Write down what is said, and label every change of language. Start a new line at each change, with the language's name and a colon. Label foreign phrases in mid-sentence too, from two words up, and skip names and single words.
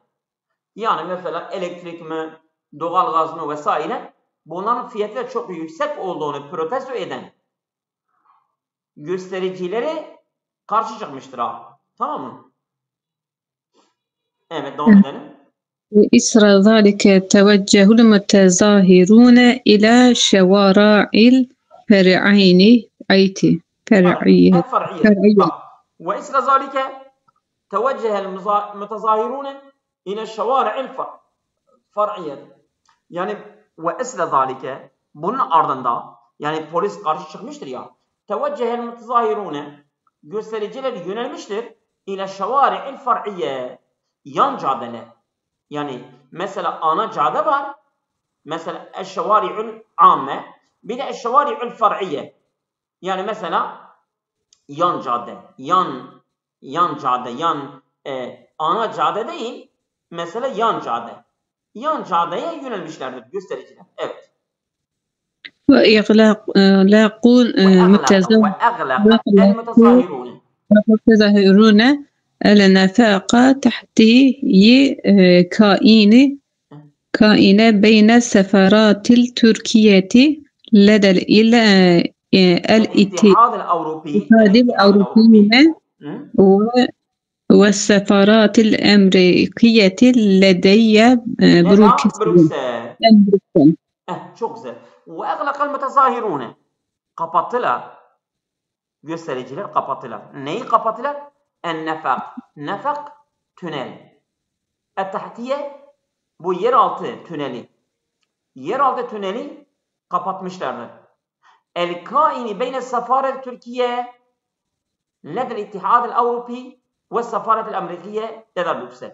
Turkish: Yani mesela elektrik mi, doğalgaz mı vesaire, bunların fiyatları çok yüksek olduğunu protesto eden göstericileri karşı çıkmıştır abi. Tamam mı? Evet, devam edelim.
Arabic: إثر ذلك توجه المتظاهرون إلى شوارع الفرعية. وإثر ذلك توجه المتظاهرون إلى الشوارع الفرعية.
Turkish: Yani
Arabic: وإثر ذلك,
Turkish: bunun ardında yani polis karşı çıkmıştır ya.
Arabic: توجه المتظاهرون,
Turkish: göstericiler yönelmiştir.
Arabic: إلى الشوارع الفرعية,
Turkish: yan caddeler. Yani mesela ana cadde var. Mesela
Arabic: الشوارع العامة,
Turkish: bir de
Arabic: الشوارع الفرعية.
Turkish: Yani mesela yan cadde, yan cadde, ana cadde değil. Mesela yan cadde. Yan caddeye yönelmişlerdir göstericiler. Evet.
Arabic: وإغلاق المتظاهرون النفاق تحتي كائنة بين السفارات التركية لدى الاتحاد الأوروبي والسفارات الأمريكية لدي بروكسل.
Turkish: Çok güzel.
Arabic: وَاَغْلَقَ الْمُتَظَاهِرُونَ,
Turkish: kapattılar. Göstericiler kapattılar. Neyi kapattılar? En-nefak. Nefak, tünel. Et-tahtiye, bu yeraltı tüneli. Yeraltı tüneli kapatmışlardır.
Arabic: الكائن بين سفارة تركيا لدى الاتحاد الأوروبي وسفارة الأمريكية لدى بروكسل.